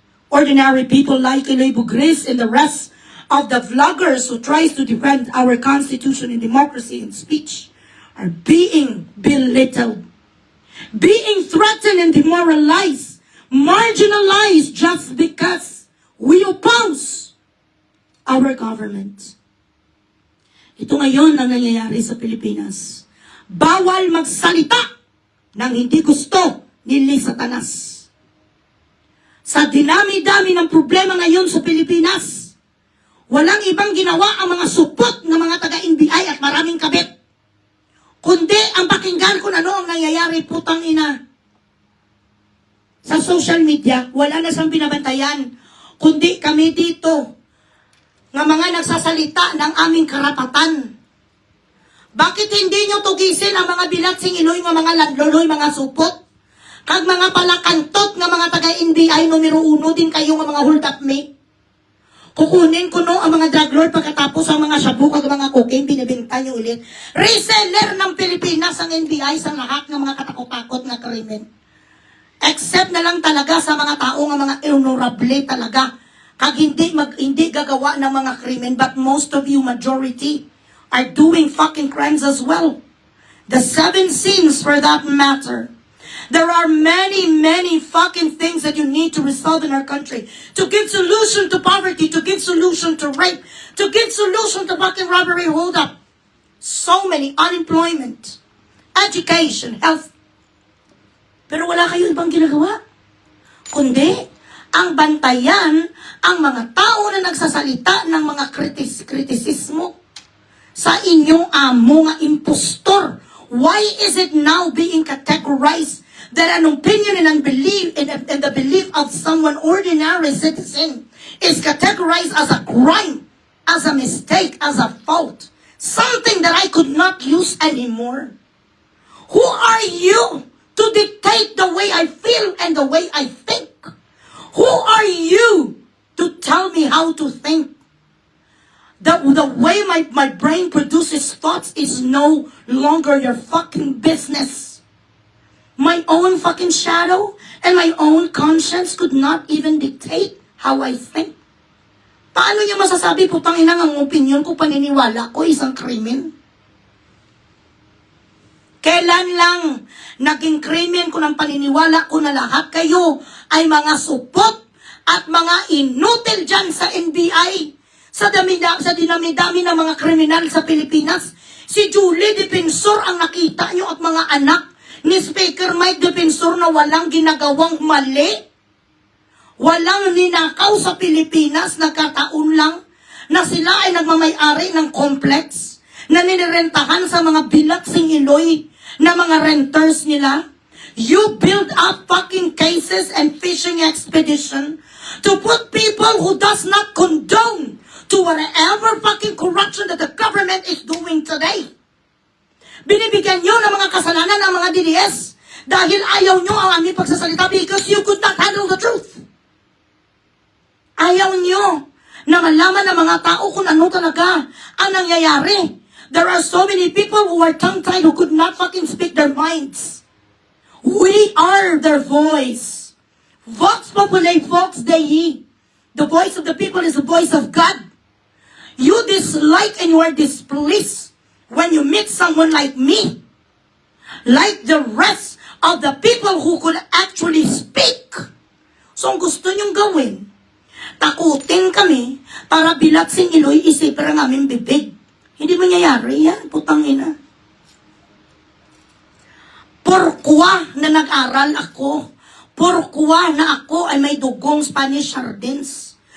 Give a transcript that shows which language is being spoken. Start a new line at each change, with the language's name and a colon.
English: Ordinary people like Eloy Bugris and the rest of the vloggers who tries to defend our Constitution and democracy and speech are being belittled, being threatened and demoralized, marginalized just because we oppose our government.
Filipino: Ito ngayon ang nangyayari sa Pilipinas. Bawal magsalita ng hindi gusto ni Satanas. Sa dinami-dami ng problema ngayon sa Pilipinas, walang ibang ginawa ang mga supot ng mga taga-NBI at maraming kabit, kundi ang pakinggan kung ano ang nangyayari, putang ina. Sa social media, wala na siyang binabantayan, kundi kami dito, nga mga nagsasalita ng aming karapatan. Bakit hindi nyo tugisin ang mga bilatsing iloy, mga landloloy, mga supot? Kag mga palakantot nga mga taga-NBI numero 1 din kayo nga mga hold up me. Kukunin ko no ang mga drug lord pagkatapos ang mga shabu kag mga cocaine binibenta nyo ulit. Reseller ng Pilipinas ang NBI sa lahat ng mga katakot-takot na krimen. Except na lang talaga sa mga tao nga mga honorable talaga. Kag hindi gagawa ng mga krimen,
English: but most of you, majority, are doing fucking crimes as well. The 7 sins for that matter. There are many, many fucking things that you need to resolve in our country. To give solution to poverty, to give solution to rape, to give solution to fucking robbery, hold up. So many, unemployment, education, health.
Filipino: Pero wala kayo ibang ginagawa. Kundi, ang bantayan ang mga tao na nagsasalita ng mga kritisismo sa inyong amo nga impostor.
English: Why is it now being categorized that an opinion and belief and the belief of someone ordinary citizen is categorized as a crime, as a mistake, as a fault, something that I could not use anymore? Who are you to dictate the way I feel and the way I think? Who are you to tell me how to think? The way my brain produces thoughts is no longer your fucking business. My own fucking shadow and my own conscience could not even dictate how I think.
Filipino: Paano niyo masasabi, putang ina, ang opinion ko, paniniwala ko, isang krimen? Kailan lang naging krimen ko ng paniniwala ko na lahat kayo ay mga supot at mga inutil dyan sa NBI, sa dinami-dami ng mga kriminal sa Pilipinas? Si Julie Defensor ang nakita nyo at mga anak ni Speaker Mike Defensor na walang ginagawang mali. Walang ninakaw sa Pilipinas, nagkataon lang na sila ay nagmamay-ari ng complex na nilirentahan sa mga bilaksing Iloy na mga renters nila.
English: You build up fucking cases and fishing expedition to put people who does not condone to whatever fucking corruption that the government is doing today.
Filipino: Binibigyan nyo ng mga kasalanan ng mga DDS dahil ayaw nyo ang aming pagsasalita
English: because you could not handle the truth.
Filipino: Ayaw nyo na malaman ng mga tao kung ano talaga ang nangyayari.
English: There are so many people who are tongue-tied who could not fucking speak their minds. We are their voice.
Latin: Vox populi, vox Dei.
English: The voice of the people is the voice of God. You dislike and you are displeased when you meet someone like me. Like the rest of the people who could actually speak.
Filipino: So ang gusto nyong gawin, takutin kami para bilaksing Iloy isipin ang aming bibig. Hindi mangyayari yan, putang ina. Porkwa na nag-aral ako. Porkwa na ako ay may dugong Spanish sardines.